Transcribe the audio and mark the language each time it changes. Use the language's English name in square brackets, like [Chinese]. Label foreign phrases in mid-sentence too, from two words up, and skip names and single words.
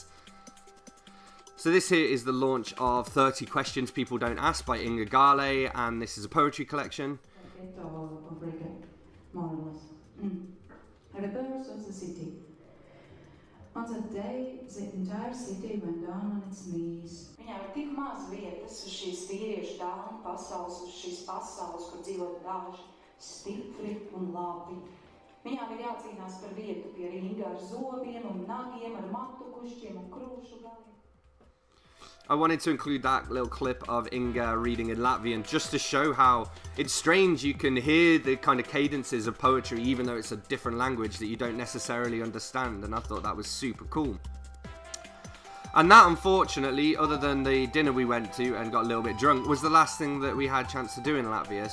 [English] So this here is the launch of 30 Questions People Don't Ask by Inga Gale, and this is a poetry collection. Of Riga, marvelous. Rebels of the city. On that day, the entire city went down on its knees. [Latvian] Viņām ir tik maz vietas uz šīs vīriešu dāmu pasaules, uz šīs pasaules, kur dzīvo daži, stipri un labi. Viņām ir jācīnās par vietu pie ringa ar zobiem un nagiem, ar matu kušķiem un krūšu galiem. [English] I wanted to include that little clip of Inga reading in Latvian just to show how it's strange you can hear the kind of cadences of poetry even though it's a different language that you don't necessarily understand, and I thought that was super cool. And that, unfortunately, other than the dinner we went to and got a little bit drunk, was the last thing that we had a chance to do in Latvia.